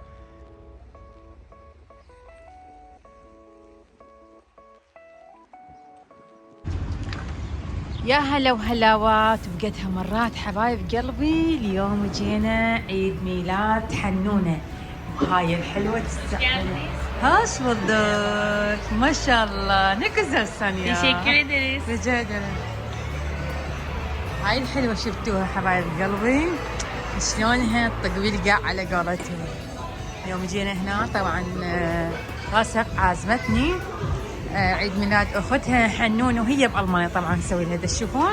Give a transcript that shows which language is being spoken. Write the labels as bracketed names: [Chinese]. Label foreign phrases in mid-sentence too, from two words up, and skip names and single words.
[Arabic] يا هلا وهلاوات بقدها مرات حبايب قلبي. اليوم جينا عيد ميلاد حنونة، وهاي الحلوة تستحق. [Turkish] Hoş bulduk. Maşallah. Ne güzelsin ya. Teşekkür ederiz. Rica ederim. [Arabic] هاي الحلوة شفتوها حبايب قلبي شلونها طقبيلقع على قولتهم. يوم جينا هنا طبعا راسق عازمتني عيد ميلاد اختها حنون وهي بالمانيا طبعا نسوي لها تشوفون.